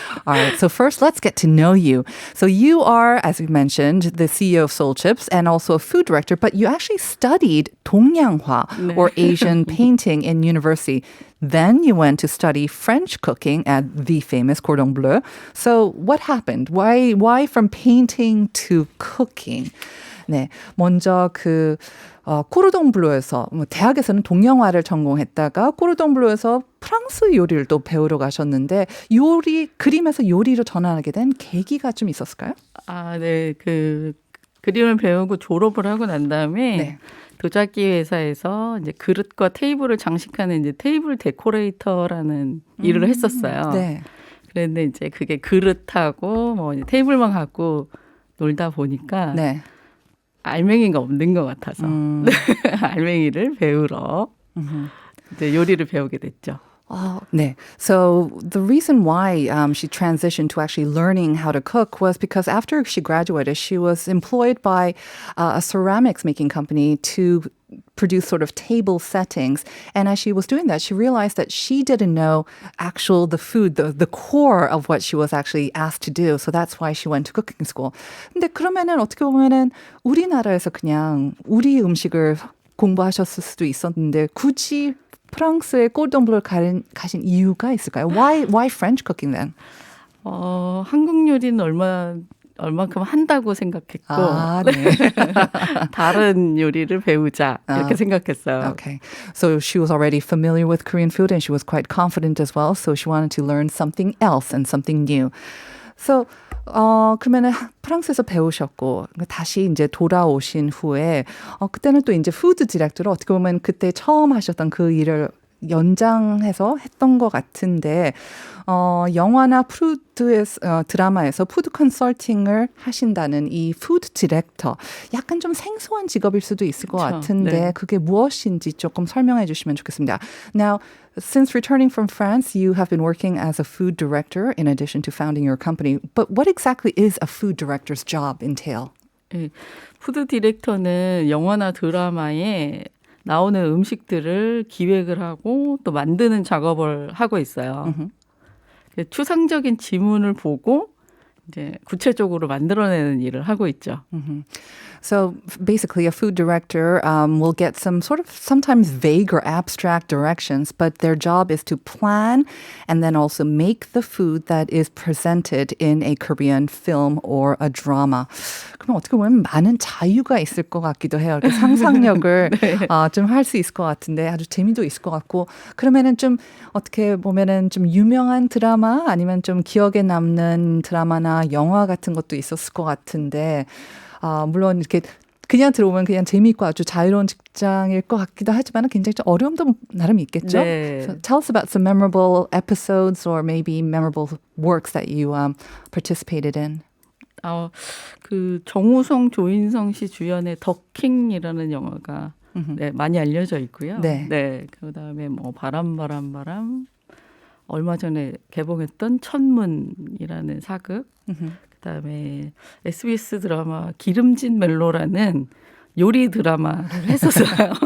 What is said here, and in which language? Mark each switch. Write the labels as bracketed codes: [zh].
[en] All right, so first let's get to know you. So you are, as we mentioned, the CEO of Seoul Chips and also a food director, but you actually studied 동양화 or Asian painting in university. Then you went to study French cooking at the famous Cordon Bleu. So what happened? Why from painting to cooking? [ko] 네, 먼저 코르동 블루에서 대학에서는 동양화를 전공했다가 코르동 블루에서 프랑스 요리를 또 배우러 가셨는데 그림에서 요리로 전환하게 된 계기가 좀 있었을까요? 아, 네. 그림을 배우고 졸업을 하고 난 다음에 네. 도자기 회사에서 이제 그릇과 테이블을 장식하는 이제 테이블 데코레이터라는 일을 했었어요. 네. 그런데 이제 그게 그릇하고 뭐 이제 테이블만 갖고 놀다 보니까 네. 알맹이가 없는 것 같아서 알맹이를 배우러 이제 요리를 배우게 됐죠. 네. [en] So the reason why she transitioned to actually learning how to cook was because after she graduated, she was employed by a ceramics making company to produce sort of table settings. And as she was doing that, she realized that she didn't know the food, the core of what she was actually asked to do. So that's why she went to cooking school. [ko] 근데 그러면은 어떻게 보면은 우리나라에서 그냥 우리 음식을 공부하셨을 수도 있었는데 굳이 프랑스의 꼴동블을 가신 이유가 있을까요? [en] Why French cooking then? [ko] 한국 요리는 얼만큼 한다고 생각했고 네. 다른 요리를 배우자 이렇게 생각했어요. [en] Okay. So she was already familiar with Korean food and she was quite confident as well. So she wanted to learn something else and something new. [ko] So 그러면은 프랑스에서 배우셨고 다시 이제 돌아오신 후에 그때는 또 이제 푸드 디렉터로 어떻게 보면 그때 처음 하셨던 그 일을 연장해서 했던 것 같은데 영화나 드라마에서 푸드 컨설팅을 하신다는 이 푸드 디렉터 약간 좀 생소한 직업일 수도 있을 것 같은데 네. 그게 무엇인지 조금 설명해 주시면 좋겠습니다. [en] Now, since returning from France, you have been working as a food director in addition to founding your company. But what exactly is a food director's job entail? [ko] 네, 푸드 디렉터는 영화나 드라마에 나오는 음식들을 기획을 하고 또 만드는 작업을 하고 있어요. 추상적인 지문을 보고 이제 구체적으로 만들어내는 일을 하고 있죠. [en] So basically, a food director will get some sort of sometimes vague or abstract directions, but their job is to plan and then also make the food that is presented in a Korean film or a drama. [ko] 그럼 어떻게 보면 많은 자유가 있을 것 같기도 해요. 이렇게 상상력을 네. 좀 할 수 있을 것 같은데 아주 재미도 있을 것 같고 그러면은 좀 어떻게 보면은 좀 유명한 드라마 아니면 좀 기억에 남는 드라마나 영화 같은 것도 있었을 것 같은데 물론 이렇게 그냥 들어오면 그냥 재미있고 아주 자유로운 직장일 것 같기도 하지만 굉장히 좀 어려움도 나름 있겠죠? 네. [en] So tell us about some memorable episodes or maybe memorable works that you participated in. [ko] 정우성, 조인성 씨 주연의 더킹이라는 영화가 네, 많이 알려져 있고요. 네. 네. 그다음에 뭐 바람 얼마 전에 개봉했던 천문이라는 사극. 그다음에 SBS 드라마 기름진 멜로라는 요리 드라마를 했었어요.